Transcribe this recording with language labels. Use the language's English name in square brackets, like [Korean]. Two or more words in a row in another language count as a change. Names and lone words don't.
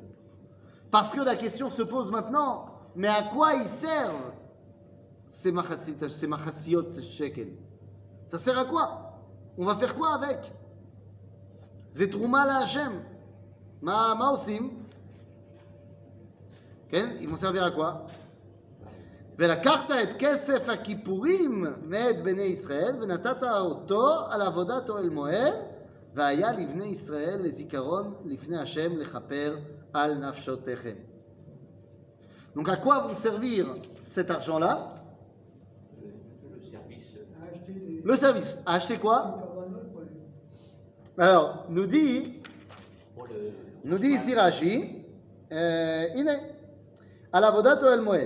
[French] Parce que la question se pose maintenant, mais à quoi ils servent ces [Hebrew] מחציות שקל? [French] Ça sert à quoi? On va faire quoi avec? C'est [Hebrew] תרומה להשם. מה עושים? [French] Ils vont servir à quoi? [Hebrew] ולקחת את כסף הכיפורים מאת בני ישראל ונתת אותו על עבודת אוהל מועד והיה לבני ישראל לזיכרון לפני השם לכפר על נפשותיכם. [French] Donc à quoi vont servir cet argent-là? Le service. Le service. À acheter quoi? Alors, nous dit ici Rashi, iné, à l' [Hebrew] עבודת אוהל מועד.